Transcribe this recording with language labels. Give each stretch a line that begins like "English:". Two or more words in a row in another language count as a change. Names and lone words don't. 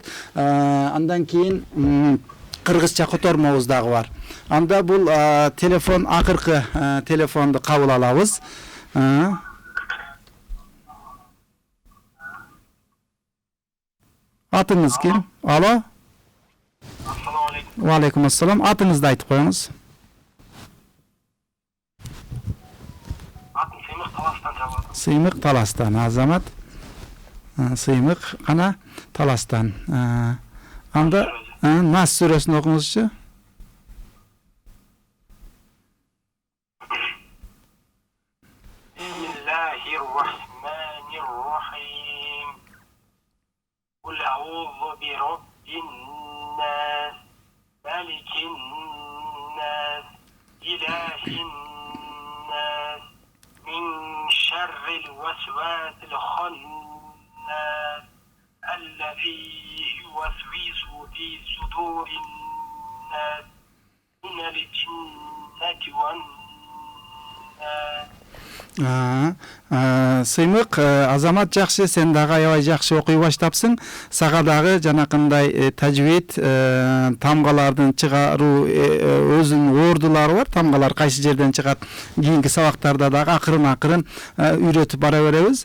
Kyrgyz: Андан кийин кыргызча котормобуз дагы бар. Анда бул телефон, акыркы телефонду кабыл алабыз. Атыңыз ким? Алло.
Arabic: السلام عليكم. وعليكم السلام.
Kyrgyz: Атыңызды айтып коюңуз. Атым Сыймык Таластан жабылды. Сыймык Таластан, Азамат. Сыймык кана Таластан. Анда Нас сүрөсүн окуңузчу.
Arabic: بسم الله الرحمن الرحيم. قل أعوذ برب الناس ملك الناس إله الناس من شر الوسواس الخناس, الذي يوسوس في صدور الناس من الجنة والناس.
Kyrgyz: Сыймык, Азамат жакшы, сен дагы аябай жакшы окуй баштапсың. Сага дагы жанакындай тажвид, тамгалардын чыгаруу өзүнүн ордулары бар. Тамгалар кайсы жерден чыгат, кийинки сабактарда дагы акырын үйрөтүп бара беребиз.